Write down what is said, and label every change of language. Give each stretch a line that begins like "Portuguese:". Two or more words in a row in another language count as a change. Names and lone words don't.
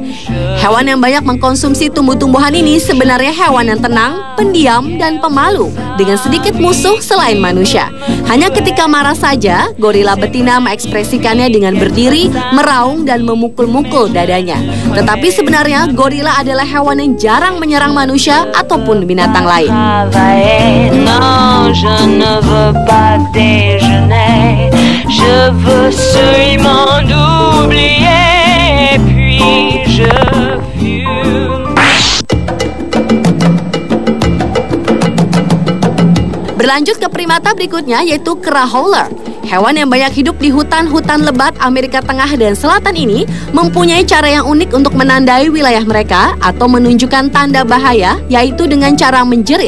Indonesian: Hewan yang banyak mengkonsumsi tumbuh-tumbuhan ini sebenarnya hewan yang tenang, pendiam, dan pemalu, dengan sedikit musuh selain manusia. Hanya ketika marah saja, gorila betina mengekspresikannya dengan berdiri, meraung, dan memukul-mukul dadanya. Tetapi sebenarnya gorila adalah hewan yang jarang menyerang manusia ataupun binatang lain.
French: Pas déjeuner, je veux seulement oublier, puis je fume.
Indonesian: Berlanjut ke primata berikutnya, yaitu kera howler. Hewan yang banyak hidup di hutan-hutan lebat Amerika Tengah dan Selatan ini mempunyai cara yang unik untuk menandai wilayah mereka atau menunjukkan tanda bahaya, yaitu dengan cara menjerit.